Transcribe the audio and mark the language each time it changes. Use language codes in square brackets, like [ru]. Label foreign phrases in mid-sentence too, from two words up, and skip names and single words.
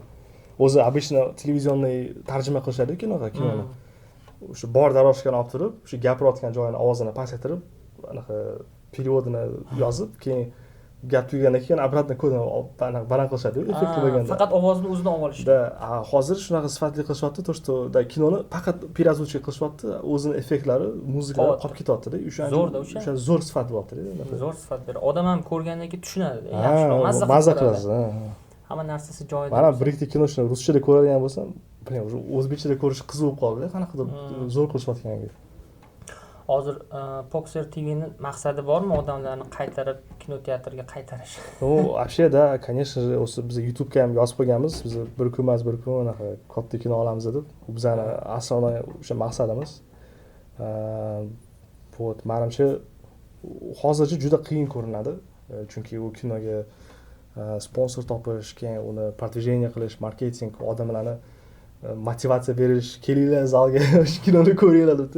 [uz] O'zi обычно televizionniy tarjima qilishadi kinoni. O'sha bor daroshkani olib turib, o'sha gapirayotgan joyini ovozini pasaytirib, anaqa переводini yozib, keyin gap tugagandan keyin обратно kodini baland qilishadi, effektli bo'lganda. Faqat ovozni o'zidan olib olishdi. Hozir shunaqa sifatli qilishyapti, [ru] то что [uz] da kinoni faqat переозвучка qilishyapti, o'zini effektlari, muzikalar qolib ketyapti-da. Zo'rda o'sha. O'sha zo'r sifat bo'lyapti-da. Zo'r sifat beradi. Odam ham ko'rgandan keyin tushunadi. Yaxshi, mazza qilasiz. Hamma narsasi joyida. Mana bir ikki kino shuni ruschada ko'radigan bo'lsam, bilmayman, o'zbekchada ko'rish qiziq bo'lib qoldi, qanaqadir zo'r qilishyotganga. Hozir Poxer TV'ning maqsadi bormi odamlarni qaytarib kino teatriga qaytarish? [ru] Вообще, да, конечно же, [uz] o'zi biz YouTube'ga ham yozib qo'yganmiz. Biz bir kun anaqa katta kino olamiz deb. Bu bizning asosiy o'sha maqsadimiz. Вот, menimcha hozircha juda qiyin ko'rinadi. Chunki u kinoga sponsor topish, keyin uni продвижение qilish, marketing, odamlarni motivatsiya berish, kelinglar zalga, kinoni ko'ringlar deb.